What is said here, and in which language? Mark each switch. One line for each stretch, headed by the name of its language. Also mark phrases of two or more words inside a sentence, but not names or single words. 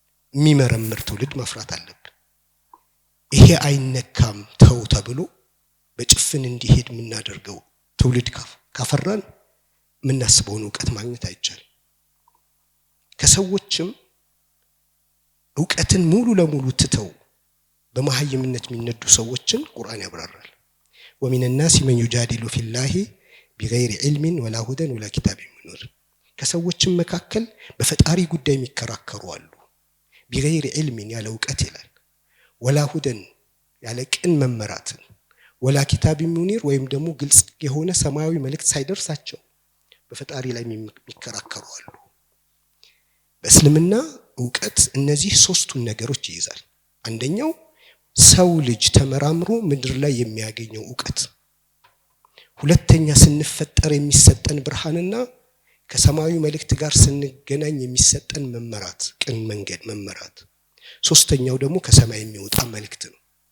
Amharic: የሚመረምር ትውልድ ማፍራት አለብን። ይሄ አይነካም ተው ተብሎ በጭፍን እንዲሄድ የምናደርገው ትውልድ ካፈራን የምናስበውን እውቀት ማግኘት አይቻልም። ከሰዎችም እውቀትን ሙሉ ለሙሉ ትተው በመሃይምነት የሚነዱ ሰዎችን ቁርአን ያብራራል።
Arabic: ومن الناس من يجادل في الله بغير علم ولا هدى ولا كتاب منير።
Amharic: ከሰዎችም መካከል በፈጣሪ ጉዳይ የሚከራከሩ አሉ።
Arabic: بغير علم
Amharic: ያለ እውቀት ይላል፣
Arabic: ولا هدى
Amharic: ያለ ቅን መመራትን፣
Arabic: ولا كتاب
Amharic: منير ወይም ደግሞ ግልጽ የሆነ ሰማያዊ መልእክት ሳይደርሳቸው በፈጣሪ ላይ የሚከራከሩ አሉ። በእስልምና እውቀት እነዚህ ሶስቱን ነገሮች ይይዛል። አንደኛው ሰው ልጅ ተመራምሮ ምድር ላይ የሚያገኘው እውቀት፣ ሁለተኛ ስንፈጠር የሚሰጠን ብርሃንና ከሰማያዊ መልእክት ጋር ስንገናኝ የሚሰጠን መመራት፣ ቅን መንገድ መመራት፣ ሶስተኛው ደግሞ ከሰማይ የሚወጣ መልእክት ነው።